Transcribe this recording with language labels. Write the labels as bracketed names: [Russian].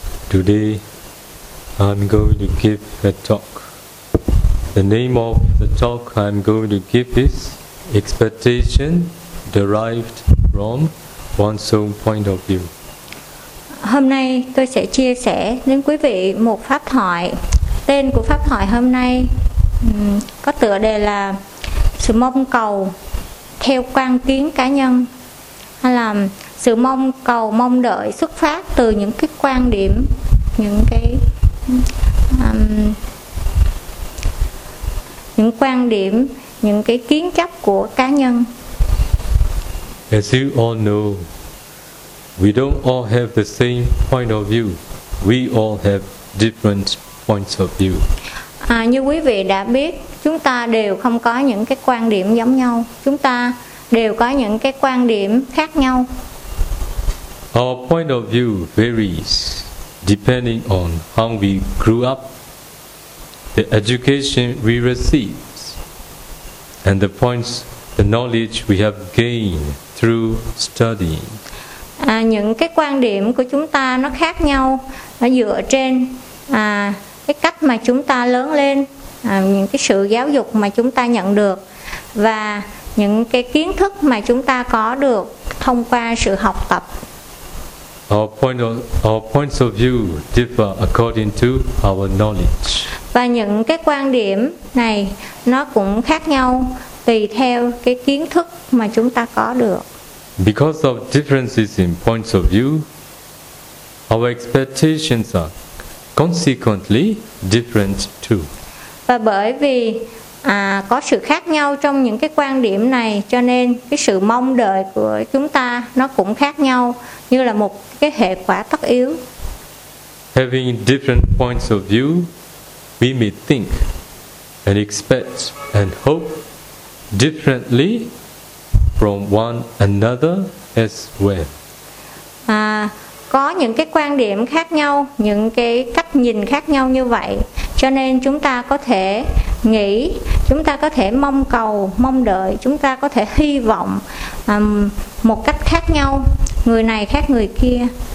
[English] Today, I'm going to give a talk. The name of the talk I'm going to give is Expectation Derived from One's Own Point of View. [Vietnamese] Hôm nay, tôi sẽ chia sẻ đến quý vị một pháp thoại. Tên của pháp thoại hôm nay có tựa đề là Sự mong cầu theo quan kiến cá nhân. hay là sự mong cầu mong đợi xuất phát từ những cái quan điểm, những cái những quan điểm, những cái kiến chấp của cá nhân. [English] As you all know, we don't all have the same point of view. We all have different points of view. [Vietnamese] À, như quý vị đã biết, chúng ta đều không có những cái quan điểm giống nhau. Chúng ta đều có những cái quan điểm khác nhau. [English] Our point of view varies depending on how we grew up, the education we received, and the points, the knowledge we have gained through studying. [Vietnamese] À, những cái quan điểm của chúng ta nó khác nhau, nó dựa trên cái cách mà chúng ta lớn lên, những cái sự giáo dục mà chúng ta nhận được và những cái kiến thức mà chúng ta có được thông qua sự học tập. [English] Our points of view differ according to our knowledge. [Vietnamese] Và những cái quan điểm này nó cũng khác nhau tùy theo cái kiến thức mà chúng ta có được. [English] Because of differences in points of view, our expectations are consequently different too. [Vietnamese] Và bởi vì có sự khác nhau trong những cái quan điểm này, cho nên cái sự mong đợi của chúng ta nó cũng khác nhau, như là một cái hệ quả tất yếu. [English] Having different points of view, we may think and expect and hope differently from one another as well. [Vietnamese] Có những cái quan điểm khác nhau, những cái cách nhìn khác nhau như vậy, cho nên chúng ta có thể nghĩ, chúng ta có thể mong cầu, mong đợi, chúng ta có thể hy vọng một cách khác nhau, người này khác người kia.